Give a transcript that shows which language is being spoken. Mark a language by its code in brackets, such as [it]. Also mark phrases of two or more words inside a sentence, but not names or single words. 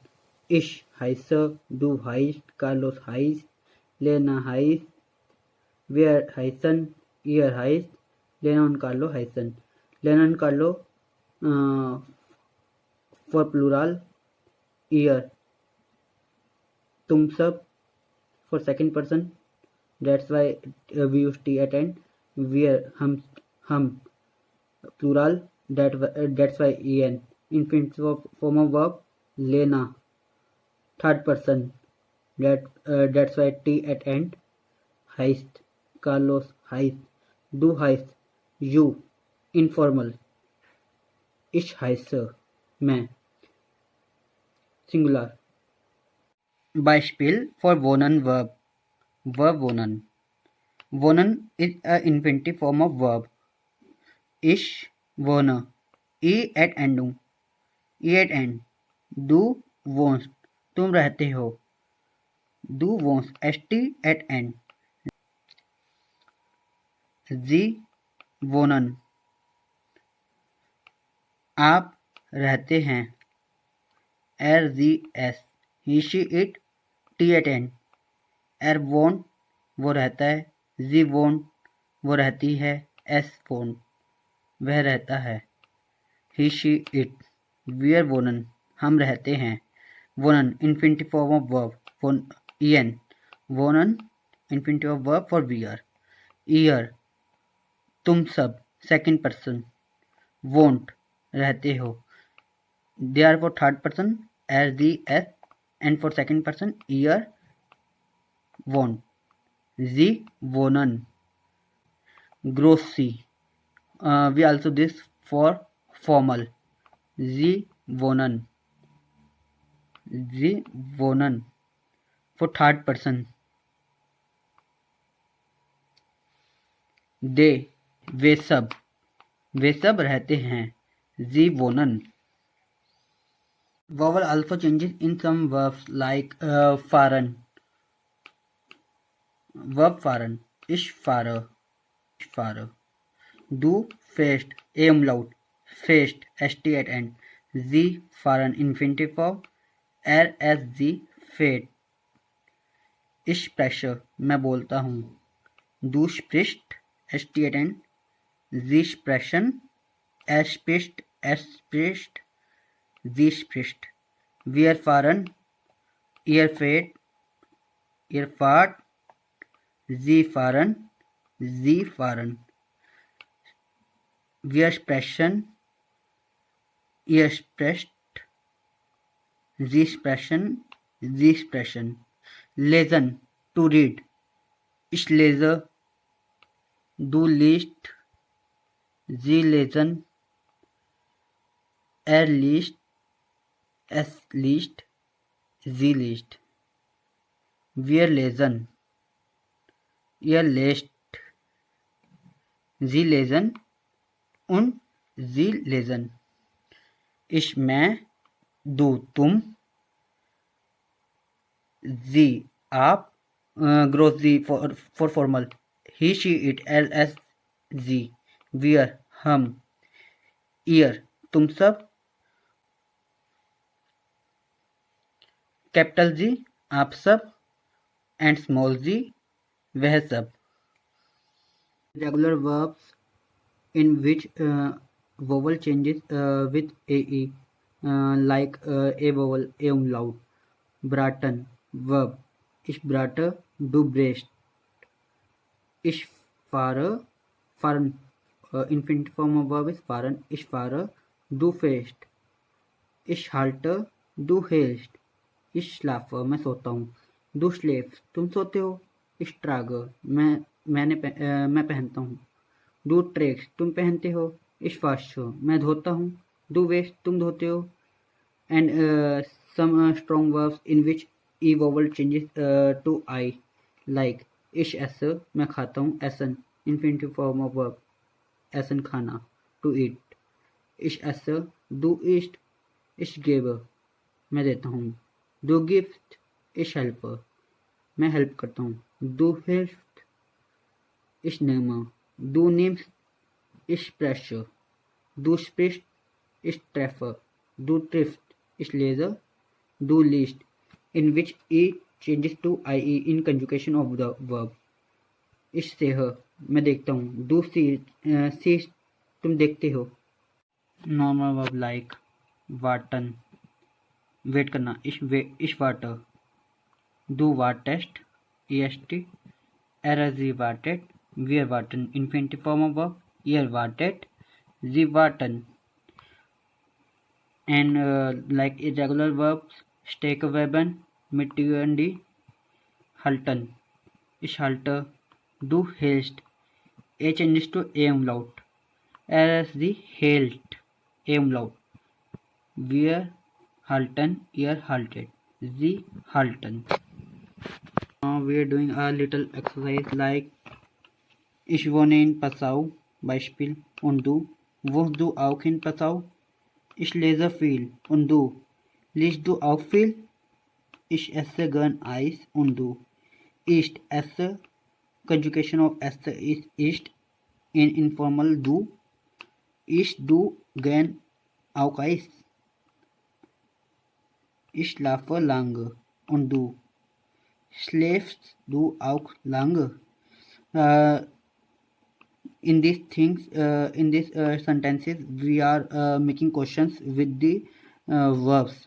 [de] Ich heiße, du heißt, Carlos heißt, Lena heißt, wir heißen, ihr heißt, Lena und Carlo heißen. [en] Lena und Carlo for plural, ihr, [hi] तुम सब [en] for second person, that's why we use t at end. Wir, हम plural, that's why en. Infinitive form of verb, Lena. Third person, that's why t at end. [de] Heißt, Carlos heißt, du heißt, [en] You. Informal. [de] Ich heiße. मैं. [en] Singular. Beispiel for wohnen verb. [de] Verb wohnen. [en] Wohnen is an infinitive form of verb. [de] Ich wohne. [en] E at [de] endung. [en] E at end. [de] Du wohnst. [hi] तुम रहते हो. [de] Du wohnst. [en] St at end. [de] Sie wohnen. [hi] आप रहते हैं. [en] RZS. He she it T at end. [hi] wohnt वो रहता है. [de] Sie wohnt [hi] वो रहती है. S wohnt वह रहता है. [en] He she it. [de] Wir wohnen [hi] हम रहते हैं. [en] Wohnen infinitive form of verb. En. Wohnen infinitive of verb for wir. Ihr [hi] तुम सब [en] second person. [hi] Won't रहते हो. [en] They are for third person as the S, and for second person ihr won't. [de] Sie wohnen. Grossy. [en] We also this for formal. [de] Sie wohnen. Sie wohnen [en] for third person. [hi] They वे सब रहते हैं. [de] Sie wohnen. [en] Vowel also changes in some verbs like fahren. [de] Verb fahren. Ich fahre. Du fährst. Umlaut. Fährst. [en] St at end. [de] Sie fahren [en] infinitive form. As [de] sie fährt. Ich spreche. [hi] मैं बोलता हूँ. [de] Du sprichst. [en] St at end. [de] Sie sprechen. spricht. Sie spricht. Wir fahren. Ihr fahrt. Sie fahren. Wir sprechen. Ihr sprecht. Sie sprechen. Lesen. [en] To read. [de] Ich lese. Du liest. Sie lesen. Liest. Es liest. Sie liest. Wir lesen. Ihr lest. Sie lesen. Und sie lesen. Ich मैं. Du तुम. Sie आप. Gross sie [en] for formal. He she it as sie. [de] Wir हम. Ihr तुम सब. [en] capital G [hi] आप सब. [en] and small G [hi] वह सब. [en] Regular verbs in which vowel changes with AE, like a vowel, a umlaut. [de] Braten verb. Ich brate, du brätst. Ich fahre, fahren. [en] Infinitive form of verb is fahren. [de] Ich fahre, du fährst. Ich halte, du hältst. Ich schlafe, [hi] मैं सोता हूँ. [de] Du schläfst, [hi] तुम सोते हो. [de] Ich trage, [hi] मैं पहनता हूँ. [de] Du trägst, [hi] तुम पहनते हो. [de] Ich wasche, [hi] मैं धोता हूँ. [de] Du wäschst, [hi] तुम धोते हो. [en] And some strong verbs in which e vowel changes to I, like [de] ich esse, [hi] मैं खाता हूँ. [de] Essen, [en] infinitive form of verb. Essen खाना, to eat. [de] Ich esse, du isst. Ich gebe, मैं देता हूँ. Du gibst, ich helfe, [hi] मैं हेल्प करता हूँ. [de] Du hilfst, ich nehme. Du nimmst, ich spreche. Du sprichst, ich treffe. Du triffst, ich lese. Du liest, [en] in which e changes to ie in conjugation of the verb. [de] Ich sehe, [hi] मैं देखता हूँ. [de] Du siehst, [hi] तुम देखते हो. [en] Normal verb like warten, [hi] वेट करना. [de] Ich warte. Du wartest. Est. Sie wartet. Wir warten. [en] Infinitive form of verb. [de] Ihr wartet. Sie warten. [en] And like irregular verbs, [de] steckverben, mitgehen, halten. Ich halte. Du hältst. [en] A changes to a umlaut. [de] Er ist sie hält. Umlaut. Wir halten, ihr haltet. Sie halten. [en] Now we are doing a little exercise like [de] Ich wohne in Passau. Beispiel. Und du? Wohnst du auch in Passau? Ich lese viel. Und du? Liest du auch viel? Ich esse gern Eis. Und du? Isst, esse. [en] Conjugation of esse is isst. In informal [de] du. Isst du gern auch Eis? Ich schlafe lange. Und du? Schläfst du auch lange? [en] In these things, in these sentences, we are making questions with the verbs.